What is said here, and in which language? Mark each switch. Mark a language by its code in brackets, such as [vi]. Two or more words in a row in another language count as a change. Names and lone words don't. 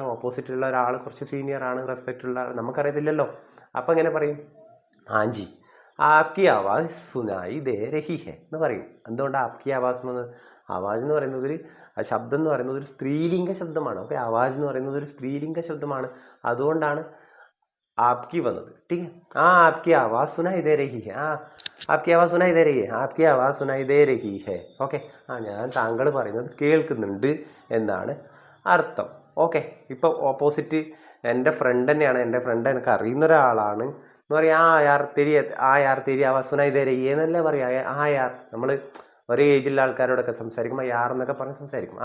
[ml] ഓപ്പോസിറ്റുള്ള ഒരാൾ കുറച്ച് സീനിയർ ആണ്, റെസ്പെക്റ്റ് ഉള്ള, നമുക്കറിയത്തില്ലല്ലോ. അപ്പം എങ്ങനെ പറയും? [hi] हाँ जी आपकी आवाज़ सुनाई दे रही है എന്ന് പറയും. [ml] എന്തുകൊണ്ടാണ് [hi] आपकी आवाज़ [ml] എന്ന്? ആവാസ് എന്ന് പറയുന്നത് ഒരു ശബ്ദം എന്ന് പറയുന്നത് ഒരു സ്ത്രീലിംഗ ശബ്ദമാണ്. ഓക്കെ, ആവാസ് എന്ന് പറയുന്നത് ഒരു സ്ത്രീലിംഗ ശബ്ദമാണ്, അതുകൊണ്ടാണ് आपकी വന്നത്. [hi] ठीक है, हाँ आपकी आवाज़ सुनाई दे रही है, हाँ आपकी आवाज़ सुनाई दे रही है, आपकी आवाज़ सुनाई दे रही है. [ml] ഓക്കെ, ഞാൻ താങ്കൾ പറയുന്നത് കേൾക്കുന്നുണ്ട് എന്നാണ് അർത്ഥം. ഓക്കെ, ഇപ്പോൾ ഓപ്പോസിറ്റ് എൻ്റെ ഫ്രണ്ട് തന്നെയാണ്, എൻ്റെ ഫ്രണ്ട് എനിക്ക് അറിയുന്ന ഒരാളാണ് എന്ന് പറയാം. [hi] यार तेरी आवाज़ सुनाई दे रही है [ml] എന്നല്ലേ പറയാം. യാർ നമ്മൾ ഒരേ ഏജിലുള്ള ആൾക്കാരോടൊക്കെ സംസാരിക്കുമ്പോൾ യാർ എന്നൊക്കെ പറഞ്ഞ് സംസാരിക്കും.